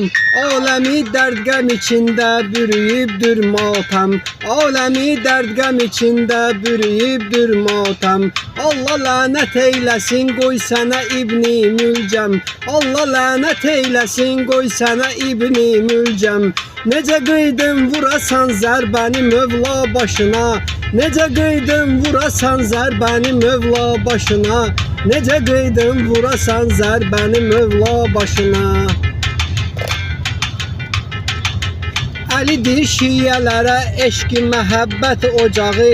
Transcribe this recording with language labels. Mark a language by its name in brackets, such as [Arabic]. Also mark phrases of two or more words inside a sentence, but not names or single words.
[Turkish] Alemi dert gam içinde bürüyüpdür matem. Alemi dert gam içinde bürüyüpdür matem. Allah lanet eylesin koy sana İbni Mülcem. Allah lanet eylesin koy sana İbni Mülcem. [Azerbaijani] Nece kıydın vurasan zərbəni Mövla başına. Nece kıydın vurasan zərbəni Mövla başına. Nece kıydın vurasan zərbəni Mövla başına. Əlidir şiyelərə eşq-i məhəbbət ocağı.